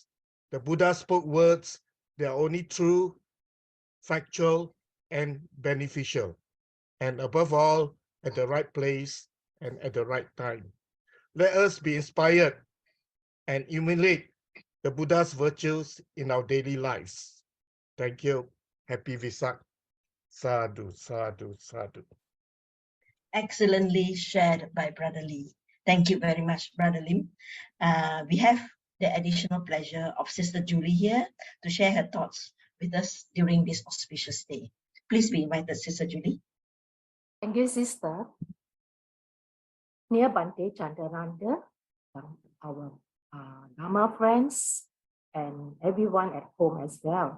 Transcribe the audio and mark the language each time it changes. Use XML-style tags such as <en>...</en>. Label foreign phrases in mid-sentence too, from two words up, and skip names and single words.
<en>The Buddha spoke words that are only true, factual, and beneficial, and above all, at the right place and at the right time. Let us be inspired and emulate the Buddha's virtues in our daily lives. Thank you. Happy Vesak.</en> <pi>Sadhu, sadhu, sadhu.</pi> <en>Excellently shared by Brother Lee. Thank you very much, Brother Lim. We have the additional pleasure of Sister Julie here to share her thoughts with us during this auspicious day. Please be invited, Sister Julie. Thank you, Sister. Dear Bante Chandananda, our Dhamma friends, and everyone at home as well.</en>